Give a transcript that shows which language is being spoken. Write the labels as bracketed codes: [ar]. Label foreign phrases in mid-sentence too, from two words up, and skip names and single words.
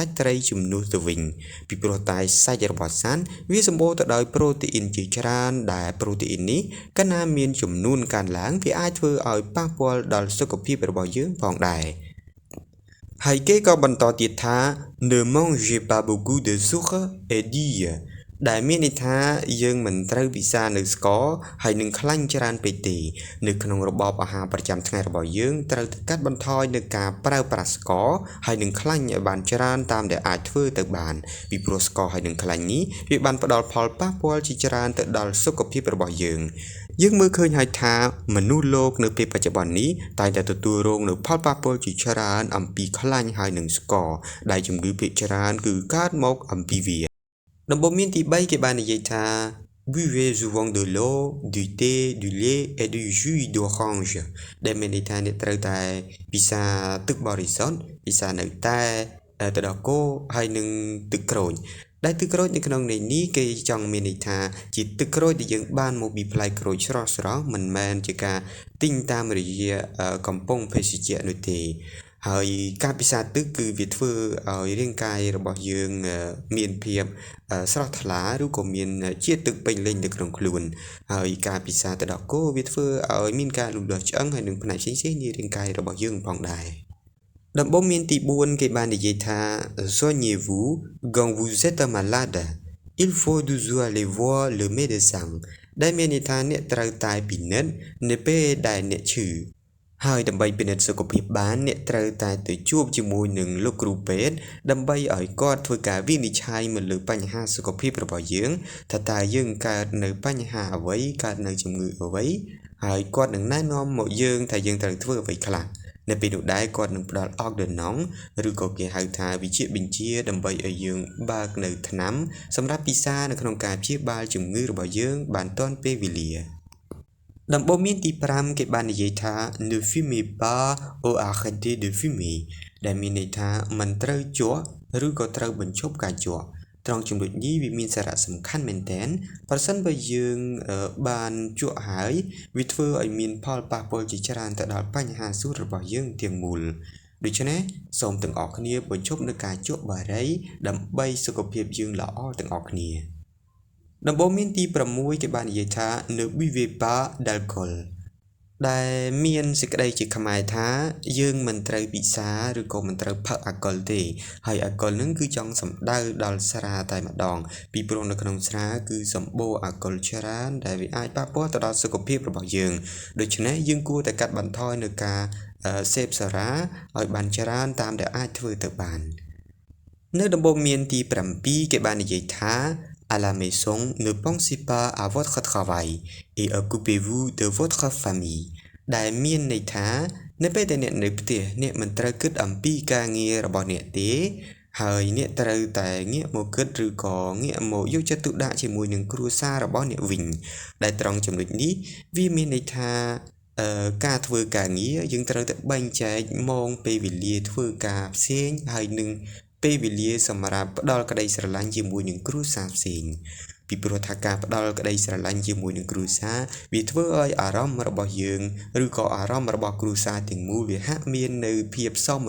[km] ច់ត្រីជំនួសទៅវិញពីព្រោះតែសាច់របស់សត្វវាសម្បូរទៅដោយប្រូតេអ៊ីនជាច្រើនដែលប្រូតេអ៊ីននេះកាលណាមានចំនួនកើនឡើងវាអាចធ្វើឲ្យប៉ះពាល់ដល់សុខភាពរបស់យើងផងដែរហើយគេក៏បន្តទៀតថា [fr] Ne mangez pas beaucoup de sucre et d'huile [km] ដែលមានន័យថាយើងមិនត្រូវពិសានៅស្ករហើយនឹងខ្លាញ់ច្រើនពេកទេនៅក្នុងរបបអាហារប្រចាំថ្ងៃរបស់យើងត្រូវតែកាត់បន្ថយនៅការប្រើប្រាស់ស្ករហើយនឹងខ្លាញ់ឲ្យ បានច្រើនតាមដែលអាចធ្វើទៅបានពីព្រោះស្ករហើយនឹងខ្លាញ់នេះវាបានផ្ដល់ផលប៉ះពាល់ជាច្រើនទៅដល់សុខភាពរបស់យើងមើលឃើញហើយថាមនុស្សលោកនៅពេលបច្ចុប្បន្ននេះតែងតែទទួលរងនូវផលប៉ះពាល់ជាច្រើនអំពីខ្លាញ់ហើយនឹងស្ករដែលជំងឺភាគច្រើនគឺកើតមកអំពីវាដំបូន្មានទី3គេបាននិយាយថា [fr] Buvez souvent de l'eau, du thé, du lait et du jus d'orange [km] ដែលមានន័យថាអ្នកត្រូវតែពិសាទឹកបរិសុទ្ធពិសានៅតែទឹកដោះគោហើយនឹងទឹកក្រូចដែលទឹកក្រូចនៅក្នុងនេះគេចង់មានន័យថាជាទឹកក្រូចដែលយើងបានមកពីផ្លែក្រូចស្រស់មិនមែនជា ការទិញតាមរយៈកំប៉ុងភេសជ្ជៈនោះទេហើយការពិសាទឹកគឺវាធ្វើឲ្យរាងកាយរបស់យើងមានភាពស្រស់ថ្លាឬក៏មានជាតិទឹកពេញលេញនៅក្នុងខ្លួនហើយការពិ សាទឹកដោះគោវាធ្វើឲ្យមានការលូតលាស់ឆ្អឹងហើយនឹងផ្នែកផ្សេងៗនៃរាងកាយរបស់យើងផងដែរដំបូន្មានទី4គេបាននិយាយថា [fr] Soignez-vous quand vous êtes malade il faut toujours aller voir le médecin [km] ដែលមានន័យថាអ្នកត្រូវតែពិនិត្យនៅពេលដែលអ្នកឈឺហើយដើម្បីពិនិត្យសុខភាព បានអ្នកត្រូវតែទៅជួបជាមួយនឹងលោកគ្រូពេទ្យដើម្បីឲ្យគាត់ធ្វើការវិនិច្ឆ័យមកលើបញ្ហាសុខភាពរបស់យើងថាតើយើងកើតនៅបញ្ហាអ្វីកើតនៅជំងឺអ្វីហើយគាត់នឹងណែនាំមកយើងថាយើងត្រូវធ្វើអ្វីខ្លះនៅពេលនោះដែរគាត់នឹងផ្ដល់អុកដឺណុងឬក៏គេហៅថាវិជ្ជាបញ្ជាដើម្បីឲ្យយើងបើកនៅថ្នាំសម្រាប់ពិសានៅក្នុងការព្យាបាលជំងឺរបស់យើងបានទាន់ពេលវេលា ដំបូងមានទី5គេបាននិយាយថា [fr] ne fumez pas ou arrêtez de fumer [km] ដែលមានន័យថាមិនត្រូវជក់ឬក៏ត្រូវបញ្ឈប់ការជក់ត្រង់ចំណុច នេះវាមានសារៈសំខាន់មែនទែនប្រសិនបើយើងបានជក់ហើយវាធ្វើឲ្យមានផលប៉ះពាល់ជា ច្រើនទៅដល់បញ្ហាសួតរបស់យើងទាំងមូលដូច្នេះសូមទាំងអស់គ្នាបញ្ឈប់នឹងការជក់បារីដើម្បីសុខភាពយើងល្អទាំងអស់គ្នាដំបូងមានទី6គេបាននិយាយថា [fr] ne buvez pas d'alcool [km] ដែលមានសេចក្តីជាខ្មែរថាយើងមិនត្រូវពិសាឬក៏មិនត្រូវផឹកអាល់កុលទេហើយអាល់កុលនឹងគឺចង់សំដៅដល់ស្រាតែម្ដងពីព្រោះនៅក្នុង ស្រាគឺសម្បូរអាល់កុលច្រើនដែលវាអាចប៉ះពាល់ទៅដល់សុខភាពរបស់យើងដូច្នេះយើងគួរតែកាត់បន្ថយនៅ ការសេពសារ៉ាឲ្យបានច្រើនតាមដែលអាចធ្វើទៅបាននៅដំបូងមានទី7គេបាននិយាយថា [fr] À la maison, ne pensez pas à votre travail et occupez-vous de votre famille [km] ដែលមានន័យថានៅពេលដែលអ្នកនៅផ្ទះអ្នកមិនត្រូវគិតអំពីការងាររបស់អ្នកទេហើយអ្នកត្រូវតែងាកមកគិតឬក៏ងាកមកយកចិត្តទុកដាក់ជាមួយនឹងគ្រួសាររបស់ អ្នកវិញដែលត្រង់ចំណុចនេះវាមានន័យថាការធ្វើការងារយើងត្រូវតែបែងចែកម៉ោងពេលវេលាធ្វើការផ្សេងហើយនឹងពេលវេលាសម្រាប់ផ្ដល់ក្តីស្រឡាញ់ជាមួយនឹងគ្រួសារផ្សេងពីព្រោះថាការផ្ដល់ក្តីស្រឡាញ់ជាមួយនឹងគ្រួសារវាធ្វើឲ្យអារម្មណ៍របស់យើងឬក៏អារម្មណ៍របស់គ្រួសារទាំងមូលវាហាក់មាននៅភាពសោម